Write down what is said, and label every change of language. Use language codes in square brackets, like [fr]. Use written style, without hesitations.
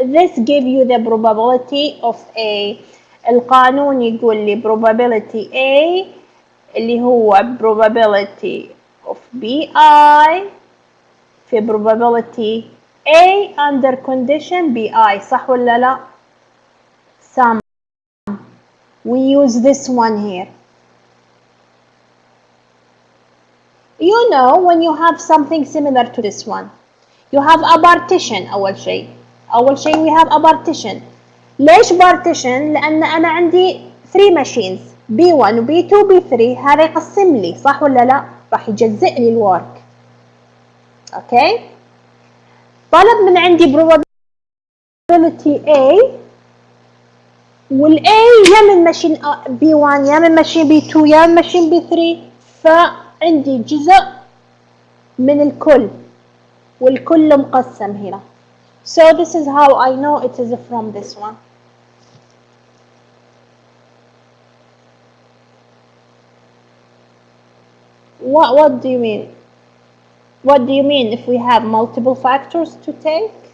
[en] This give you the probability of A. [ar] القانون يقول لي [en] probability A اللي هو probability of BI في probability A under condition BI. [ar] صح ولا لا؟ Sum. [en] We use this one here. You know, when you have something similar to this one, you have a partition. [ar] أول شيء [en] we have a partition. [ar] ليش partition؟ لأن أنا عندي 3 machines B1 و B2 و B3. هذا يقسم لي، صح ولا لا؟ راح يجزئ لي الورك. اوكي. طلب من عندي probability A، والA يا من ماشين B1 يا من ماشين B2 يا من ماشين B3، فعندي جزء من الكل والكل مقسم هنا. [en] So this is how I know it is from this one. What do you mean? What do you mean if we have multiple factors to take?